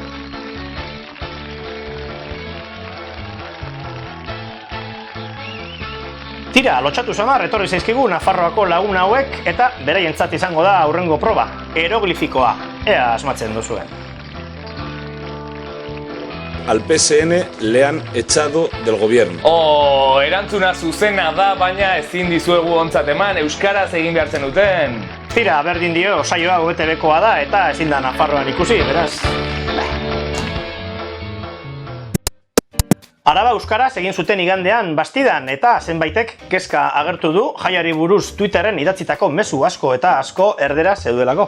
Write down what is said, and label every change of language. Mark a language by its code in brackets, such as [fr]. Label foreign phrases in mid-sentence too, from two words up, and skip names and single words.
[eu] Tira, lotxatu samar etorri zaizkigu Nafarroako lagun hauek eta beraientzat izango da aurrengo proba, eroglifikoa. Ea asmatzen duzuen. [es] Al PSN le han echado del gobierno. [eu] Erantzuna zuzena da, baina ezin dizuegu ontzat eman, euskaraz egin behar zenuten. Tira, berdin dio, saio hau ETB-koa da eta ezin da Nafarroan ikusi, beraz. Araba euskaraz egin zuten igandean Bastidan eta zenbaitek kezka agertu du jaiari buruz Twitterren idatzitako mezu asko eta asko erdera zeudelako.